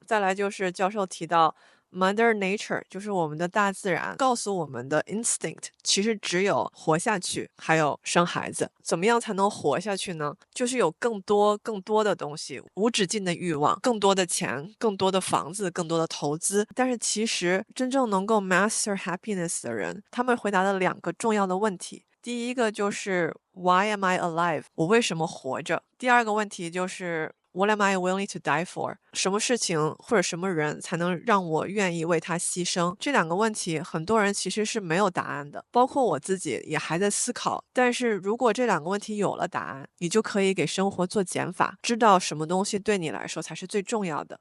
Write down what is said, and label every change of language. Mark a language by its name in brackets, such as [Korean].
[Chinese] 再来就是教授提到 Mother Nature，就是我们的大自然告诉我们的 instinct，其实只有活下去，还有生孩子。怎么样才能活下去呢？就是有更多的东西，无止境的欲望，更多的钱，更多的房子，更多的投资。但是其实真正能够 [English] master happiness [Chinese] 的人，他们回答了2个重要的问题。第一个就是 [English] Why am I alive？ [Chinese] 我为什么活着？第二个问题就是 [English] What am I willing to die for？ [Chinese] 什么事情或者什么人才能让我愿意为他牺牲？这2个问题，很多人其实是没有答案的，包括我自己也还在思考。但是如果这2个问题有了答案，你就可以给生活做减法，知道什么东西对你来说才是最重要的。